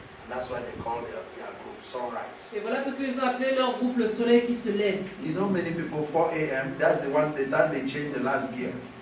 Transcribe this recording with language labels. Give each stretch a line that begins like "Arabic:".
English: That's why they call their group Sunrise.
French: Et voilà pourquoi ils ont appelé leur groupe le soleil qui se lève.
English: You know, many people, 4 a.m., that's the one that they change the last gear.